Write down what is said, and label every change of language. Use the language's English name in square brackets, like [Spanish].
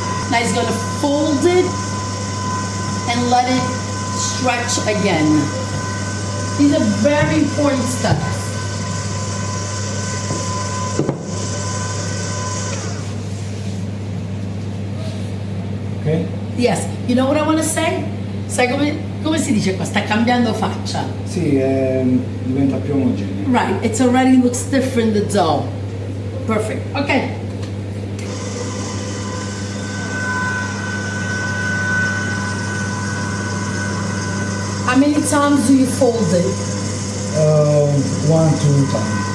[English] Now he's gonna fold it and let it stretch again. These are very important steps. Ok? Yes, you know what I want to say? [Italian] Sai come si dice qua? Sta cambiando faccia. Sì, diventa più omogeneo. [English] Right, it's already looks different, the dough. Perfect, okay. How many times do you fold it? 1 to 2 times.